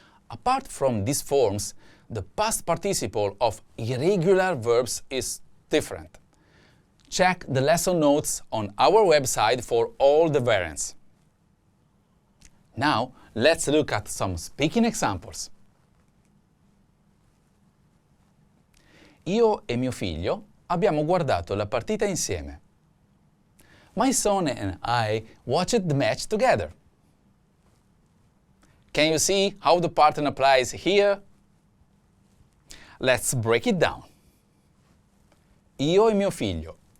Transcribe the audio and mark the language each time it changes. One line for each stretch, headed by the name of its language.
English: Apart from these forms, the past participle of irregular verbs is different. Check the lesson notes on our website for all the variants. Now, let's look at some speaking examples.
Italian: Io e mio figlio abbiamo guardato la partita insieme.
English: My son and I watched the match together. Can you see how the pattern applies here? Let's break it down.
Italian: Io e mio figlio.